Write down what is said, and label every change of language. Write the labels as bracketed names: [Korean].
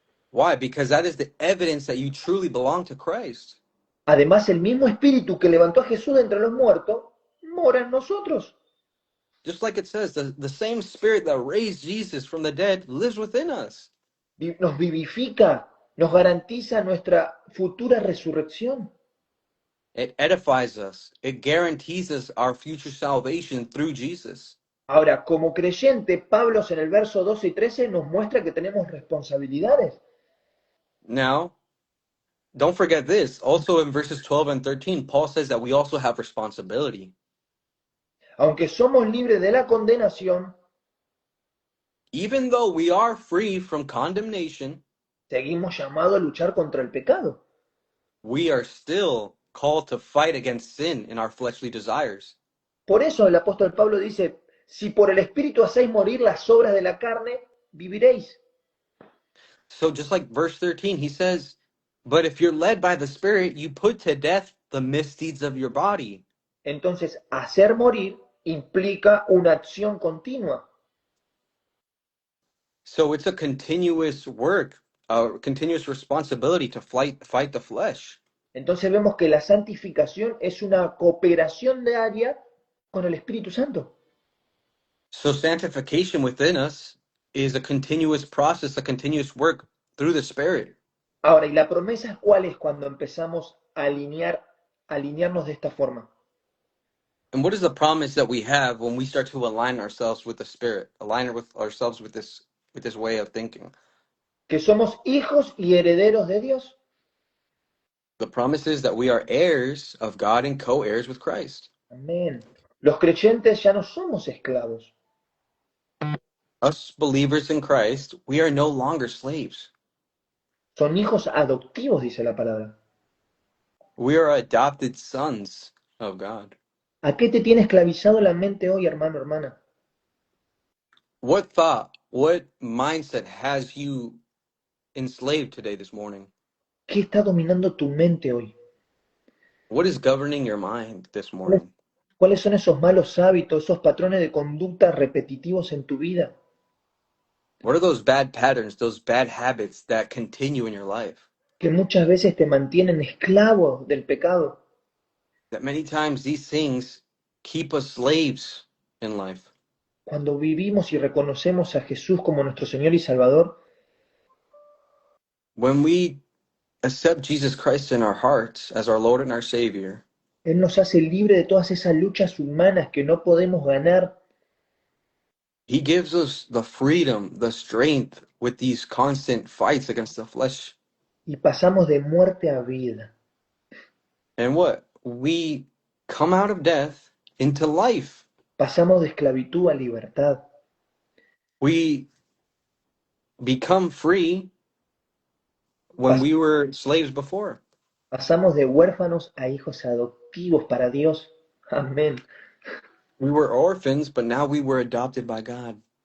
[English] Why? Because that is the evidence that you truly belong to Christ. [Spanish] Además, el mismo Espíritu que levantó a Jesús de entre los muertos mora en nosotros. [English] Just like it says, the same Spirit that raised Jesus from the dead lives within us. [Spanish] Nos vivifica, nos garantiza nuestra futura resurrección. [English] It edifies us. It guarantees us our future salvation through Jesus. [Spanish] Ahora, como creyente, Pablo en el verso 12 y 13 nos muestra que tenemos responsabilidades. [English] Now, don't forget this. Also in verses 12 and 13, Paul says that we also have responsibility. [Spanish] Aunque somos libres de la condenación, [English] Even though we are free from condemnation, [Spanish] seguimos llamados a luchar contra el pecado. [English] we are still called to fight against sin in our fleshly desires. [Spanish] Por eso el apóstol Pablo dice, si por el Espíritu hacéis morir las obras de la carne, viviréis. [English] So just like verse 13, he says, but if you're led by the Spirit, you put to death the misdeeds of your body. [Spanish] Entonces, hacer morir implica una acción continua. [English] So it's a continuous work, a continuous responsibility to fight the flesh. [Spanish] Entonces vemos que la santificación es una cooperación diaria con el Espíritu Santo. [English] So sanctification within us is a continuous process, a continuous work through the Spirit. [Spanish] Ahora, ¿y la promesa cuál es cuando empezamos a alinearnos de esta forma? [English] And what is the promise that we have when we start to align ourselves with the Spirit, align with ourselves with this way of thinking? [Spanish] Que somos hijos y herederos de Dios. [English] The promise is that we are heirs of God and co-heirs with Christ. [Spanish] Amén. Los creyentes ya no somos esclavos. [English] Us believers in Christ, we are no longer slaves. [Spanish] Son hijos adoptivos, dice la palabra. [English] We are adopted sons of God. [Spanish] ¿A qué te tiene esclavizado la mente hoy, hermano, hermana? [English] What thought, what mindset has you enslaved today, this morning? [Spanish] ¿Qué está dominando tu mente hoy? [English] What is governing your mind this morning? [Spanish] ¿Cuáles son esos malos hábitos, esos patrones de conducta repetitivos en tu vida? [English] What are those bad patterns, those bad habits that continue in your life? [Spanish] Que muchas veces te mantienen esclavo del pecado. [English] That many times these things keep us slaves in life. [Spanish] Cuando vivimos y reconocemos a Jesús como nuestro Señor y Salvador, [English] When we accept Jesus Christ in our hearts as our Lord and our Savior, [Spanish] Él nos hace libre de todas esas luchas humanas que no podemos ganar. [English] He gives us the freedom, the strength with these constant fights against the flesh. [Spanish] Y pasamos de muerte a vida. [English] And what? We come out of death into life. [Spanish] Pasamos de esclavitud a libertad. [English] We become free when we were slaves before. [Spanish] Pasamos de huérfanos a hijos adoptivos para Dios. Amén. [English] We were orphans, but now we were adopted by God.